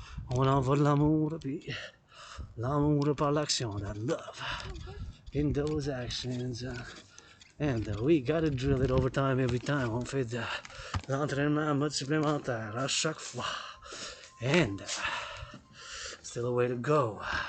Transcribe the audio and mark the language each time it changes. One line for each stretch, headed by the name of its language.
French: On envoie de l'amour, puis l'amour par l'action, that love in those actions.
English: And we gotta drill it over time every time.
French: On fait de l'entraînement mode supplémentaire à chaque fois. And still a way to go.